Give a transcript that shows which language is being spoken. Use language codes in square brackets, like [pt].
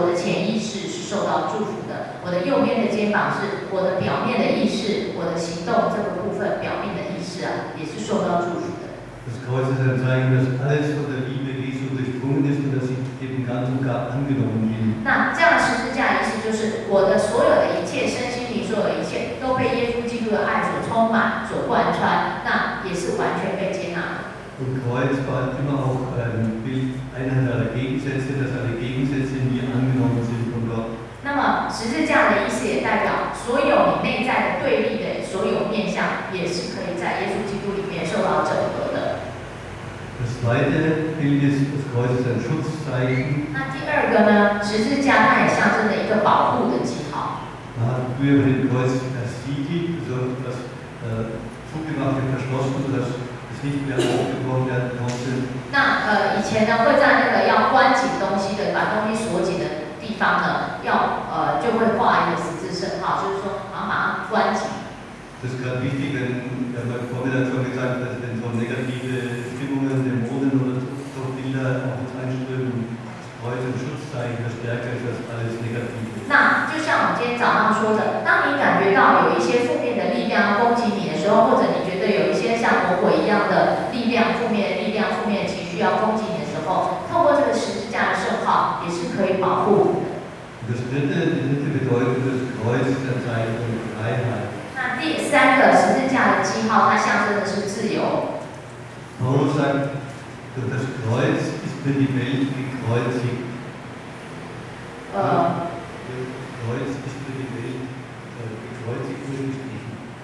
[zh] 我的右边的肩膀是我的表面的意识，我的行动这个部分表面的意识啊，也是受到祝福的。 [de] Das Kreuz ist ein Zeichen, dass alles von der Liebe Jesu durchdrungen ist und dass ich eben ganz und gar angenommen bin. [zh] 那这样的十字架意思就是我的所有的一切身心灵所有的一切都被耶稣基督的爱所充满、所贯穿，那也是完全被接纳的。 [de] Und Kreuz war immer auch ein Bild einer der Gegensätze, dass alle Gegensätze in mir angenommen sind von Gott. [zh] 那么十字架的意思也代表所有你内在的对立的所有面向，也是可以在耶稣基督里面受到整合的。 [de] Das zweite Bild ist, das Kreuz ist ein Schutzzeichen. [zh] 那第二个呢，十字架它也象征着一个保护的记号。 [de] Früher mit dem Kreuz das Siegel, also das zugemacht und verschlossen, sodass es nicht mehr aufgebrochen werden konnte. [zh] 那以前呢会在那个要关紧东西的，把东西锁紧的地方呢，就会画一个十字圣号，就是说把它关紧。 [de] Das ist gerade wichtig, mein Vorbild hat schon gesagt, dass wenn so negative Stimmungen, Dämonen oder so Bilder auf uns einströmen, Kreuz und Schutzzeichen das stärker ist als alles Negative. [zh] 那就像我们今天早上说的，当你感觉到有一些负面的力量攻击你的时候，或者你觉得有一些像魔鬼一样的力量、负面的力量、负面的情绪要攻击你的时候，透过这个十字架的圣号，也是可以保护你的。 [de] Die dritte Bedeutung des Kreuzes ist ein Zeichen von Freiheit. [zh] 那第三个十字架的记号，它象征的是自由。 [de] Paulus sagt, das Kreuz ist für die Welt gekreuzigt. Das Kreuz ist für die Welt gekreuzigt und gestrichen.